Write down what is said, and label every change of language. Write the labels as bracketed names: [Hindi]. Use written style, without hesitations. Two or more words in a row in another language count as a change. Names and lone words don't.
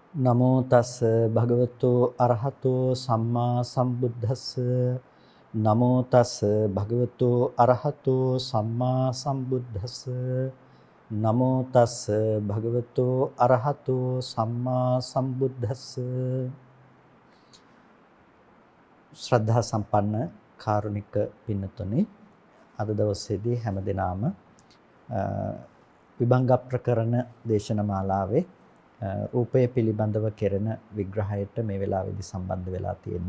[Pali] නමෝ තස් භගවතු අරහතෝ සම්මා සම්බුද්දස්ස නමෝ තස් භගවතු අරහතෝ සම්මා සම්බුද්දස්ස නමෝ තස් භගවතු අරහතෝ සම්මා සම්බුද්දස්ස. [Sinhala] ශ්‍රද්ධා සම්පන්න කාරුණික පින්නතුනි, අද දවසේදී හැමදෙනාම විභංග ප්‍රකරණ දේශන මාලාවේ රූපය පිළිබඳව කෙරෙන විග්‍රහයට මේ වෙලාවේදී සම්බන්ධ වෙලා තියෙන්නේ.